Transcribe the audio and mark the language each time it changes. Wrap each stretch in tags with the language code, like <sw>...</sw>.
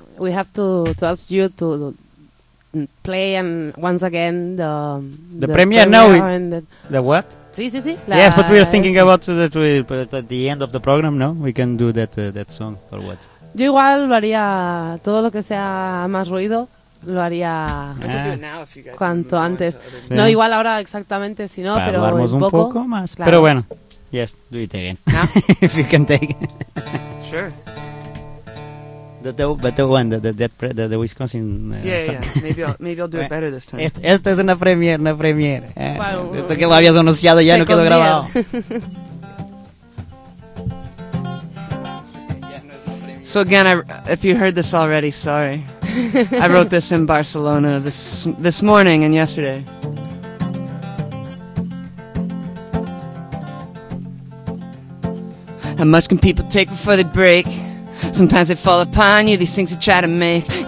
<en>We have to ask you to play and once again the premiere. No, the what?</en> <es>Sí, sí, sí.</es> <en>Yes, but we are thinking about that we put it at the end of the program, no? We can do that that song or what?</en> <es>Yo igual lo haría todo lo que sea más ruido. Lo haría cuanto antes. No, igual ahora exactamente, si no, pero un poco. Un poco más. Claro. Pero bueno,</es> <en>yes, do it again. No. If you can take it. Sure. The Wisconsin song. Yeah, yeah. Maybe I'll do it better this time.</en> <es>Esta es una premiere. Esto que lo habías anunciado ya no quedó grabado.</es> <en>So again, if you heard this already, sorry. I wrote this in Barcelona this morning and yesterday. How much can people take before they break? Sometimes they fall upon you, these things you try to make.</en>